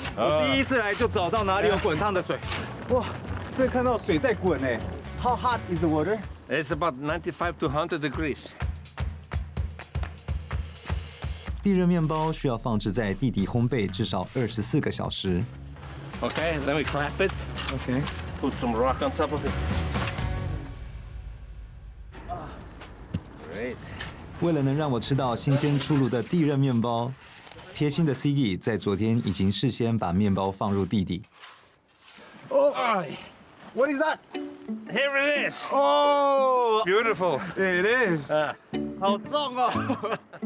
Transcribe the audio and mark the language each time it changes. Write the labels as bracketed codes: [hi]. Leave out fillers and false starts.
[zh] 我第一次来就找到哪里有滚烫的水。哇，这看到水在滚哎。 [en] How hot is the water? It's about 95 to 100 degrees. [zh] 地热面包需要放置在地底烘焙至少24个小时。 [en] Okay, then we clap it. Okay. Put some rock on top of it. Great. [zh] 为了能让我吃到新鲜出炉的地热面包，贴心的 Siggy 在昨天已经事先把面包放入地底。 [en] Oh, What is that? here it is. Oh, Beautiful. it is. [zh] 好重哦。